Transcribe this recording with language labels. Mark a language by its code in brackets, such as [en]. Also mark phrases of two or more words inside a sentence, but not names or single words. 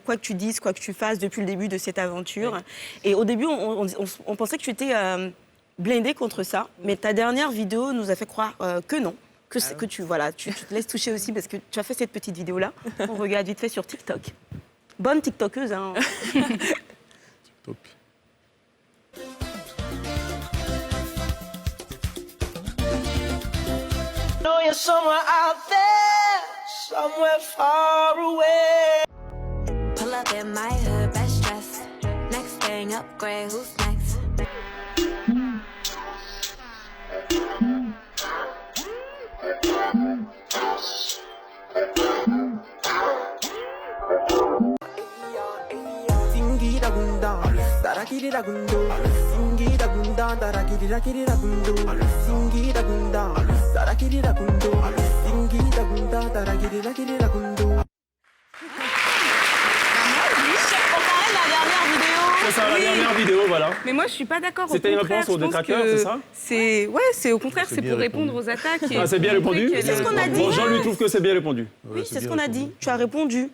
[fr] Quoi que tu dises, quoi que tu fasses depuis le début de cette aventure. Et au début, on pensait que tu étais blindé contre ça. Mais ta dernière vidéo nous a fait croire que non. Que tu te laisses toucher aussi parce que tu as fait cette petite vidéo-là. On regarde vite fait sur TikTok. Bonne TikTokeuse, hein. Top. [en] know you're somewhere out there, somewhere far away. Pull up in my hood, best dressed. Next thing, upgrade, who's next? Singida gunda, tarakirira gundo. Singida gunda, tarakirira gundo. Singida gunda, tarakirira gundo. Singida gunda, tarakirira gundo. [fr] C'est ça, la dernière vidéo, voilà. Mais moi, je suis pas d'accord. C'était une réponse aux détracteurs, c'est ça? C'est au contraire, c'est pour répondre aux attaques. Ah, c'est bien répondu? C'est ce qu'on a dit. Bon, Jean lui trouve que c'est bien répondu. Oui, c'est ce qu'on a dit. Tu as répondu.